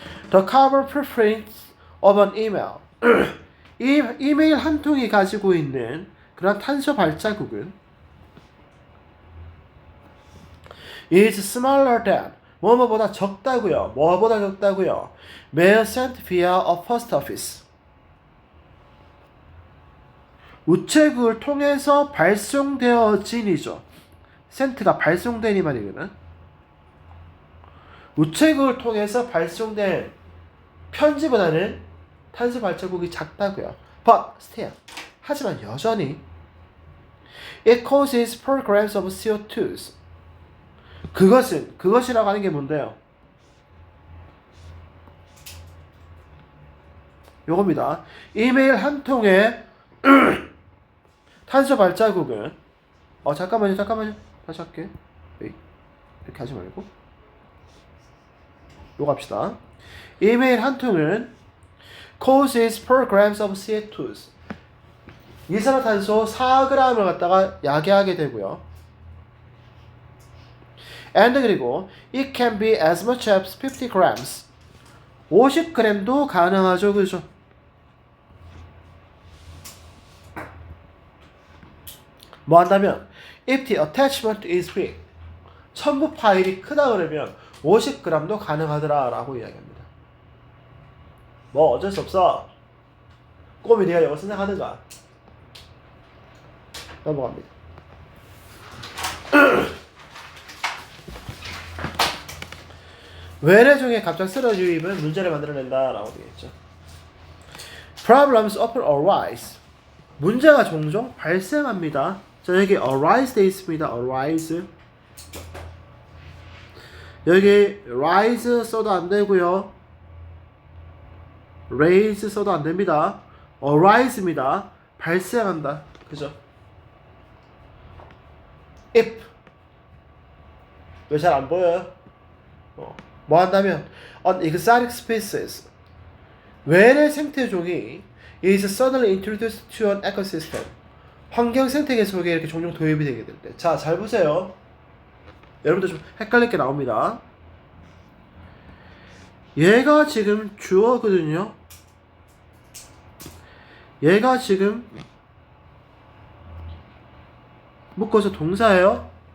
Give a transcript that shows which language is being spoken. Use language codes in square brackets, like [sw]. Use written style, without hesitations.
[en] The carbon footprint of an email. [ko] 이메일 한 통이 가지고 있는 그런 탄소 발자국은 [en] is smaller than [ko] 뭐뭐보다 적다고요. 뭐보다 적다고요. [en] mail sent via a post office. [ko] 우체국을 통해서 발송되어진이죠. sent가 발송된 이 말이거든. 우체국을 통해서 발송된 편지보다는 탄소 발자국이 작다고요. [en] But still, [ko] 하지만 여전히 [en] it causes 4 grams of CO2s. [ko] 그것이라고 하는 게 뭔데요? 요겁니다. 이메일 한 통에 탄소 발자국은 잠깐만요. 다시 할게. 이렇게 하지 말고 요거 합시다. 이메일 한 통은 [en] causes per grams of CO2. [ko] 이산화탄소 4g을 갖다가 야기하게 되고요. [en] and [ko] 그리고 [en] it can be as much as 50 grams. [ko] 50g도 가능하죠. 그죠? 뭐 한다면 [en] if the attachment is big. [ko] 첨부 파일이 크다 그러면 50g도 가능하더라 라고 이야기합니다. 뭐 어쩔 수 없어. 꼬미 네가 이거 생각하는가. 넘어갑니다. 외래 중에 갑작스러운 유입은 문제를 만들어낸다 라고 되겠죠. [en] Problems often arise. [ko] 문제가 종종 발생합니다. 자, 여기 arise 돼 있습니다. [en] arise. [ko] 여기 rise 써도 안 되고요. raise 써도 안 됩니다. arise입니다. 발생한다. 그죠? if. 왜 잘 안 보여요? 뭐 한다면 [en] an exotic species. [ko] 외래 생태종이 [en] is suddenly introduced to an ecosystem. [ko] 환경 생태계 속에 이렇게 종종 도입이 되게 될 때. 자, 잘 보세요. 여러분들 좀 헷갈릴 게 나옵니다. 얘가 지금 주어거든요. 얘가 지금 묶어서 동사예요.